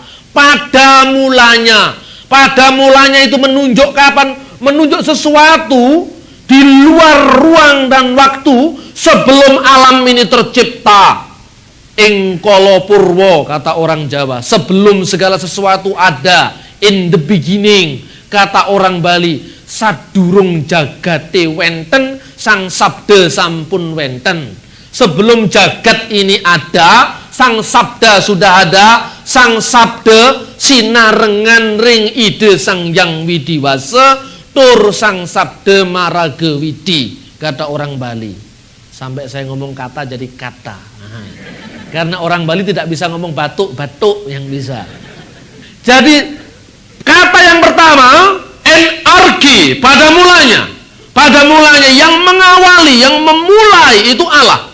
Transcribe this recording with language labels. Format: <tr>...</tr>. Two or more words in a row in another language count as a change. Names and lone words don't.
<id>Pada mulanya itu menunjuk kapan? Menunjuk sesuatu di luar ruang dan waktu sebelum alam ini tercipta.</id> <jv>Engkolo purwo,</jv> <id>kata orang Jawa. Sebelum segala sesuatu ada.</id> <en>In the beginning,</en> <id>kata orang Bali.</id> <ban>Sadurung jagate wenten, sang sabda sampun wenten.</ban> <id>Sebelum jagat ini ada, sang sabda sudah ada.</id> <ban>Sang sabda sinarengan ring ide sang yang widiwasa, tur sang sabda maraga widi,</ban> <id>kata orang Bali. Sampai saya ngomong kata jadi kata. Karena orang Bali tidak bisa ngomong batuk yang bisa. Jadi kata yang pertama, enarki, pada mulanya yang mengawali, yang memulai itu Allah.</id>